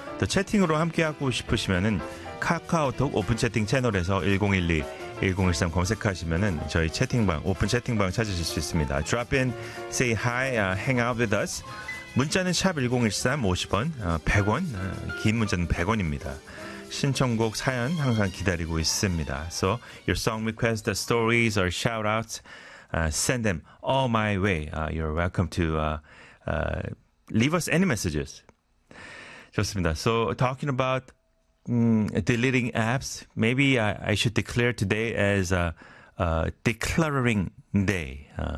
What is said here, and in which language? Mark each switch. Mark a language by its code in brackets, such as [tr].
[ko] 또 채팅으로 함께하고 싶으시면은 카카오톡 오픈 채팅 채널에서 1012 1013 검색하시면은 저희 채팅방 오픈 채팅방 찾으실 수 있습니다. [en] Drop in, say hi, hang out with us. [ko] 문자는 샵 1013 50원, 100원, 긴 문자는 100원입니다. 신청곡 사연 항상 기다리고 있습니다. [en] So your song requests, the stories or shout outs, send them all my way. You're welcome to leave us any messages. 좋습니다. So talking about deleting apps, maybe I should declare today as a decluttering day.